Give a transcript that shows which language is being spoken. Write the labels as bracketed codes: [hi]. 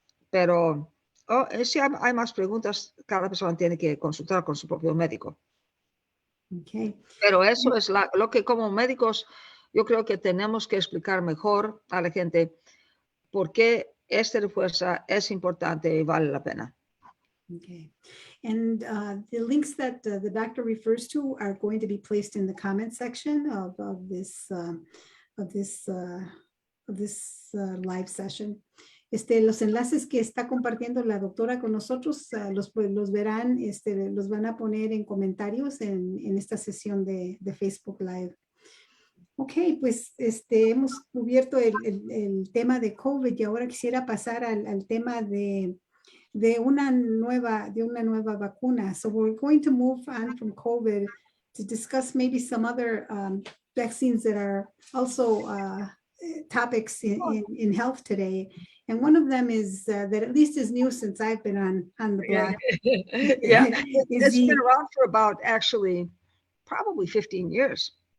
[es] Pero si hay más preguntas, cada persona tiene que consultar con su propio médico. [en] Okay. [es] Pero eso es lo que como médicos yo creo que tenemos que explicar mejor a la gente por qué esta refuerza es importante y vale la pena. [en] Okay. And the links that the doctor refers to are going to be placed in the comment section of this live session. [es] Los enlaces que está compartiendo la doctora con nosotros, los verán, los van a poner en comentarios en esta sesión de Facebook Live. Ok, pues hemos cubierto el tema de COVID y ahora quisiera pasar al tema de una nueva vacuna. [en] So we're going to move on from COVID to discuss maybe some other vaccines that are also topics in health today. And one of them is that at least is new since I've been on the block. Yeah, it's been around for about actually probably 15 years.